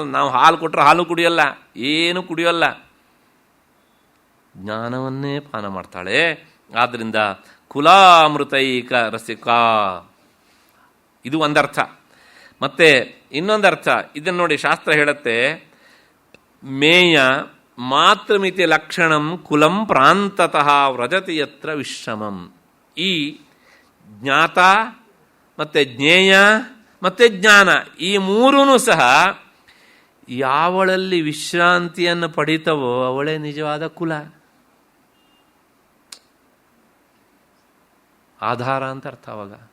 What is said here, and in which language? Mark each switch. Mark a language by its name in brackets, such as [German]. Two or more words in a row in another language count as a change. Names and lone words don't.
[Kannada] ನಾವು ಹಾಲು ಕೊಟ್ಟರೆ ಹಾಲು ಕುಡಿಯೋಲ್ಲ, ಏನು ಕುಡಿಯೋಲ್ಲ, ಜ್ಞಾನವನ್ನೇ ಪಾನ ಮಾಡ್ತಾಳೆ. ಆದ್ದರಿಂದ [Sanskrit] ಕುಲಾಮೃತೈಕ ರಸಿಕಾ, [Kannada] ಇದು ಒಂದರ್ಥ. ಮತ್ತೆ ಇನ್ನೊಂದರ್ಥ ಇದನ್ನು ನೋಡಿ, ಶಾಸ್ತ್ರ ಹೇಳುತ್ತೆ, [Sanskrit] ಮೇಯ ಮಾತೃಮಿತಿ ಲಕ್ಷಣಂ ಕುಲಂ ಪ್ರಾಂತತಃ ವ್ರಜತಿ ಯತ್ರ ವಿಶ್ರಮಂ. [Kannada] ಈ ಜ್ಞಾತ ಮತ್ತೆ ಜ್ಞೇಯ ಮತ್ತೆ ಜ್ಞಾನ, ಈ ಮೂರೂ ಸಹ ಯಾವಳಲ್ಲಿ ವಿಶ್ರಾಂತಿಯನ್ನು ಪಡಿತವೋ ಅವಳೇ ನಿಜವಾದ ಕುಲ, ಆಧಾರ ಅಂತ ಅರ್ಥ ಅವಾಗ.